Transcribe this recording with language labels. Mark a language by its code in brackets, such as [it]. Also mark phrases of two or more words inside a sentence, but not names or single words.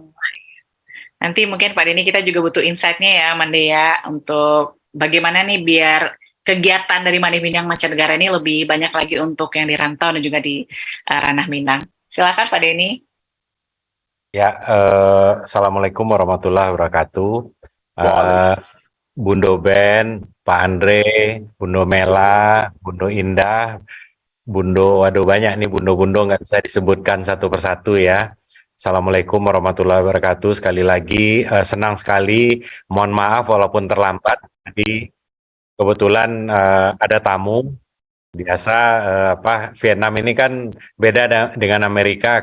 [id] Nanti mungkin Pak Denny kita juga butuh insight-nya ya, Mande ya, untuk bagaimana nih biar kegiatan dari Mande Minang Mancanegara ini lebih banyak lagi untuk yang di rantau dan juga di ranah Minang. Silakan Pak Denny. Ya, [ar] Assalamualaikum warahmatullahi wabarakatuh. [id] Bundo Ben, Pak Andre, Bundo Mela, Bundo Indah, Bundo, waduh banyak nih Bundo-Bundo, nggak bisa disebutkan satu persatu ya. [ar] Assalamualaikum warahmatullahi wabarakatuh. [id] Sekali lagi senang sekali. Mohon maaf walaupun terlambat. Jadi kebetulan ada tamu. Biasa Vietnam ini kan beda dengan Amerika.